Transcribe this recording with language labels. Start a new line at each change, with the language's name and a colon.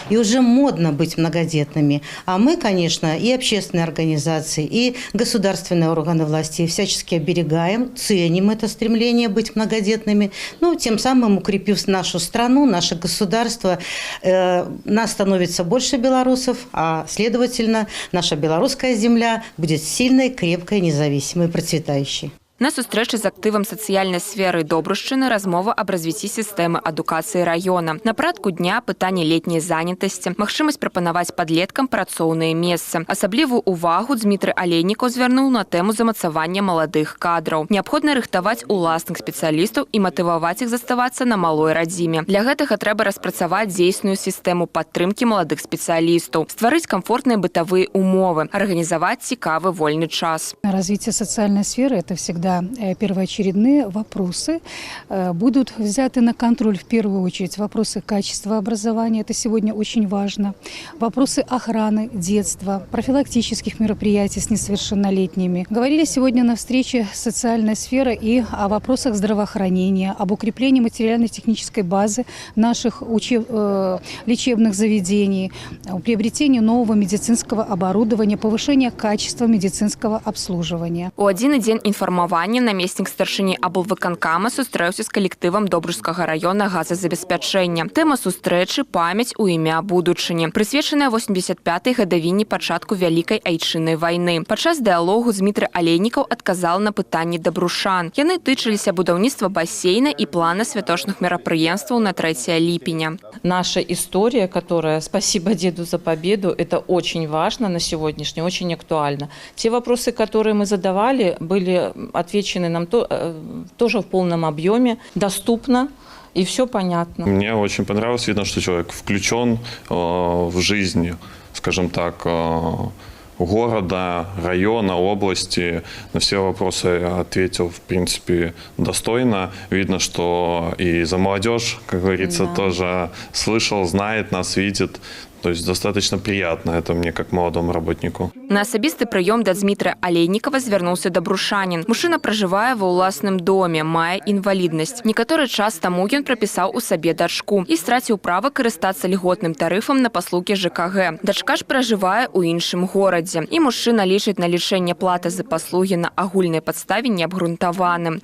Russian: И уже модно быть многодетными. А мы, конечно, и общественные организации, и государственные органы власти всячески оберегаем, ценим это стремление быть многодетными. Ну, тем самым укрепив нашу страну, наше государство, нас становится больше белорусов, а следовательно, наша белорусская земля будет сильной, крепкой, независимой, процветающей.
Belarusian: На сустрэчы з актывам сацыяльнай сферы Добрушчыны размова аб развіцці сістэмы адукацыі раёна. На парадку дня пытанне летняй занятасці, магчымасць прапанаваць падлеткам працоўныя месцы. Асаблівую увагу Дмітрый Алейнікаў звярнуў на тэму замацавання маладых кадраў. Неабходна рыхтаваць уласных спецыялістаў і матываваць іх заставацца на малой радзіме. Для гэтага трэба распрацаваць дзейсную сістэму падтрымкі маладых спецыялістаў, стварыць комфортныя бытавыя умовы, арганізаваць цікавы вольны час.
Russian: Развитие социальной сферы – это всегда первоочередные вопросы. Будут взяты на контроль в первую очередь вопросы качества образования. Это сегодня очень важно. Вопросы охраны детства, профилактических мероприятий с несовершеннолетними. Говорили сегодня на встрече социальной сферы и о вопросах здравоохранения, об укреплении материально-технической базы наших лечебных заведений, о приобретении нового медицинского оборудования, повышение качества медицинского обслуживания.
Belarusian: У адзіны дзень інфармавання намеснік старшыні аблвыканкама сустрэўся з калектывам Добрушскага раёна газазабеспячэння. Тэма сустрэчы «Памяць у імя будучыні», прысвечаная 85-й гадавіне пачатку Вялікай айчыннай вайны. Падчас дыялогу Дмітрый Алейнікаў адказаў на пытанні добрушан. Яны тычыліся будаўніцтва бассейна і плана святочных мерапрыемстваў на 3 ліпеня.
Russian: Наша история, которая «Спасибо деду за победу», это очень важно на сегодняшний, очень актуально. Те вопросы, которые мы задавали, были отвечены нам тоже в полном объеме, доступно. И все понятно. Мне очень понравилось, видно, что человек включен в жизнь, скажем так, города, района, области. На все вопросы ответил, в принципе, достойно. Видно, что и за молодежь, как говорится, тоже слышал, знает, нас видит. То есть достаточно приятно это мне, как молодому работнику.
Belarusian: На асабісты прыём да Дмітрая Алейнікава звярнуўся добрушанін. Мужчына пражывае ва ўласным доме, мае інваліднасць. Некаторы час таму ён прапісаў у сабе дачку і страціў права карыстацца льготным тарыфам на паслугі ЖКГ. Дачка ж пражывае ў іншым горадзе. І мужчына лічыць налічэнне платы за паслугі на агульнай падставе неабгрунтаваным.